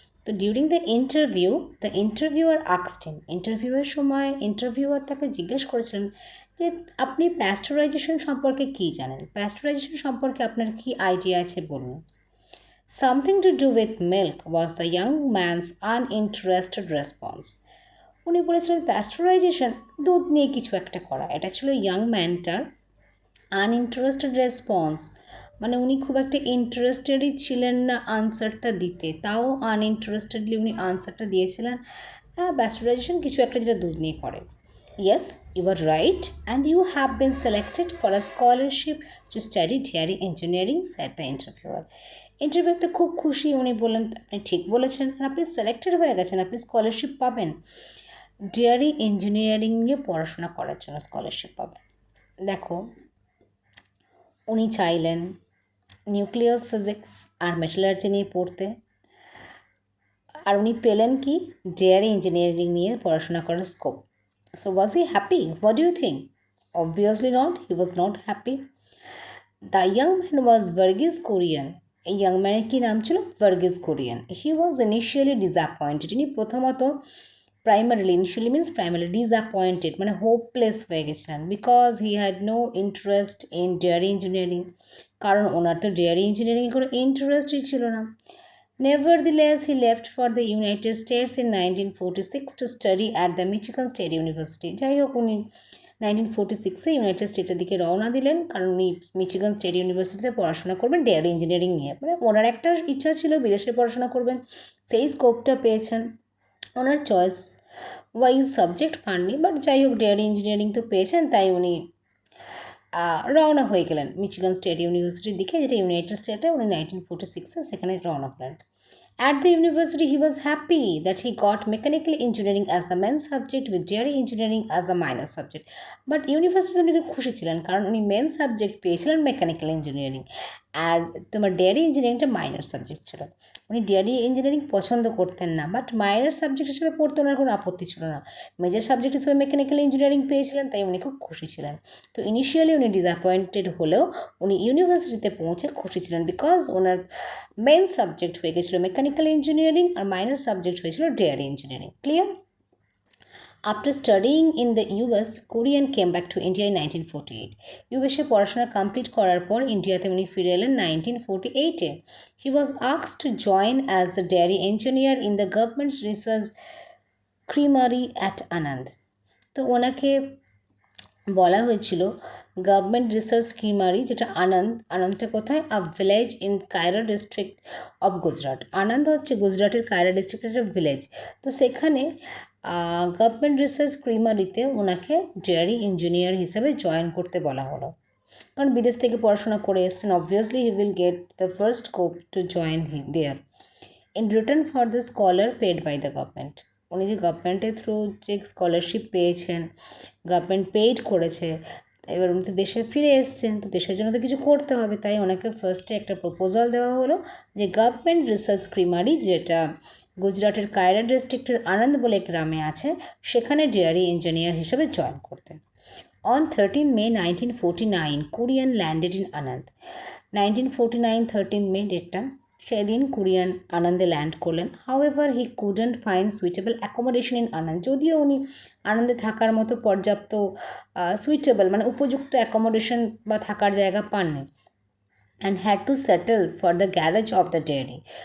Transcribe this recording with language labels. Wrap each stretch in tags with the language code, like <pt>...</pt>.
<bn>তো</bn> <en>during the interviewer asked him,</en> <bn>ইন্টারভিউয়ের সময় ইন্টারভিউয়ার তাকে জিজ্ঞেস করেছিলেন যে আপনি প্যাস্টুরাইজেশন সম্পর্কে কী জানেন, প্যাস্টুরাইজেশন সম্পর্কে আপনার কী আইডিয়া আছে বলুন।</bn> <en>Something to do with milk was the young man's uninterested response.</en> <bn>উনি বলেছিলেন প্যাস্টুরাইজেশন দুধ নিয়ে কিছু একটা করা। এটা ছিল ইয়াং ম্যানটার আনইন্টারেস্টেড রেসপন্স, মানে উনি খুব একটা ইন্টারেস্টেডই ছিলেন না আনসারটা দিতে, তাও আনইন্টারেস্টেডলি উনি আনসারটা দিয়েছিলেন প্যাস্টুরাইজেশন কিছু একটা যেটা দুধ নিয়ে করে।</bn> <en>Yes, you are right, and you have been selected for a scholarship to study dairy engineering, said the interviewer.</en> <bn>ইন্টারভিউতে খুব খুশি, উনি বললেন আপনি ঠিক বলেছেন, আর আপনি সিলেক্টেড হয়ে গেছেন, আপনি স্কলারশিপ পাবেন, ডেয়ারি ইঞ্জিনিয়ারিং নিয়ে পড়াশোনা করার জন্য স্কলারশিপ পাবেন। দেখো, উনি চাইলেন নিউক্লিয়ার ফিজিক্স আর মেটালার্জি নিয়ে পড়তে, আর উনি পেলেন কি ডেয়ারি ইঞ্জিনিয়ারিং নিয়ে পড়াশোনা করার scope.</bn> <en>So was he happy? What do you think? Obviously not. He was not happy. The young man was Varghese Kurian.</en> <bn>এই ইয়াং ম্যানের কী নাম ছিল? ভার্গিস কোরিয়ান।</bn> <en>He was initially disappointed.</en> <bn>ইনি প্রথমত প্রাইমারি ডিসঅ্যাপয়েন্টেড মানে হোপলেস হয়ে গেছিলেন,</bn> <en>because he had no interest in dairy engineering,</en> <bn>কারণ ওনার তো ডেয়ারি ইঞ্জিনিয়ারিংয়ে কোনো ইন্টারেস্টই ছিল না।</bn> <en>Nevertheless, he left for the United States in 1946 to study at the Michigan State University.</en> <bn>যাই হোক, উনি 1946-এ ইউনাইটেড স্টেটের দিকে রওনা দিলেন, কারণ উনি মিচিগান স্টেট ইউনিভার্সিটিতে পড়াশোনা করবেন ডেয়ারি ইঞ্জিনিয়ারিং নিয়ে। মানে ওনার একটা ইচ্ছা ছিল বিদেশে পড়াশোনা করবেন, সেই স্কোপটা পেয়েছেন। ওনার চয়েস ওয়াইজ সাবজেক্ট পাননি, বাট যাই হোক ডেয়ারি ইঞ্জিনিয়ারিং তো পেয়েছেন, তাই উনি রওনা হয়ে গেলেন মিচিগান স্টেট ইউনিভার্সিটির দিকে, যেটা ইউনাইটেড স্টেটে। উনি 1946-এ সেখানে রওনা হলেন।</bn> <en>At the university, he was happy that he got mechanical engineering as the main subject with dairy engineering as a minor subject. But</en> <bn>ইউনিভার্সিটিতে উনি খুশি ছিলেন, কারণ উনি মেন সাবজেক্ট পেয়েছিলেন মেকানিক্যাল ইঞ্জিনিয়ারিং, আর তোমার ডেয়ারি ইঞ্জিনিয়ারিংটা মাইনর সাবজেক্ট ছিল। উনি ডেয়ারি ইঞ্জিনিয়ারিং পছন্দ করতেন না, বাট মাইনর সাবজেক্ট হিসেবে পড়তে ওনার কোনো আপত্তি ছিল না। মেজর সাবজেক্ট হিসেবে মেকানিক্যাল ইঞ্জিনিয়ারিং পেয়েছিলেন, তাই উনি খুব খুশি ছিলেন। তো ইনিশিয়ালি উনি ডিসঅ্যাপয়েন্টেড হলেও উনি ইউনিভার্সিটিতে পৌঁছে খুশি ছিলেন, বিকজ ওনার মেন সাবজেক্ট হয়ে গেছিলো মেকানিক্যাল ইঞ্জিনিয়ারিং আর মাইনর সাবজেক্ট হয়েছিল dairy engineering. Clear?</bn> <en>After studying in the US, Korean came back to India in 1948.</en> <bn>USA পড়াশোনা কমপ্লিট করার পর ইন্ডিয়াতে উনি ফিরে এলেন 1948-এ।</bn> <en>He was asked to join as a dairy engineer in the government's research creamery at Anand.</en> <bn>তো ওনাকে বলা হয়েছিল গভর্নমেন্ট রিসার্চ ক্রিমারি, যেটা আনন্দটা কোথায়?</bn> <en>A village in Kaira district of Gujarat.</en> <bn>আনন্দ হচ্ছে গুজরাটের কায়রা ডিস্ট্রিক্টের একটা ভিলেজ। তো সেখানে গভর্নমেন্ট রিসার্চ ক্রিমারিতে ওনাকে ডেয়ারি ইঞ্জিনিয়ার হিসেবে জয়েন করতে বলা হলো, কারণ বিদেশ থেকে পড়াশোনা করে এসছেন,</bn> <en>Obviously he will get the first scope to join there in return for the scholar paid by the government.</en> <bn>উনি যে গভর্নমেন্টের থ্রু যে স্কলারশিপ পেয়েছেন, গভর্নমেন্ট পেইড করেছে, এবার উনি তো দেশে ফিরে এসছেন, তো দেশের জন্য তো কিছু করতে হবে, তাই ওনাকে ফার্স্টে একটা প্রপোজাল দেওয়া হলো যে গভর্নমেন্ট রিসার্চ ক্রিমারি, যেটা গুজরাটের কায়রা ডিস্ট্রিক্টের আনন্দ বলে গ্রামে আছে, সেখানে ডেয়ারি ইঞ্জিনিয়ার হিসেবে জয়েন করতেন।</bn> <en>On 13 May 1949, Korean landed in Anand.</en> <bn>1949 13 May ডেটটা, সেদিন কোরিয়ান আনন্দে ল্যান্ড করলেন।</bn> <en>However he couldn't find suitable accommodation in Anand.</en> <bn>যদিও উনি আনন্দে থাকার মতো পর্যাপ্ত সুইটেবল মানে উপযুক্ত অ্যাকোমোডেশন বা থাকার জায়গা পাননি,</bn> <en>And had to settle for the garage of the dairy.</en>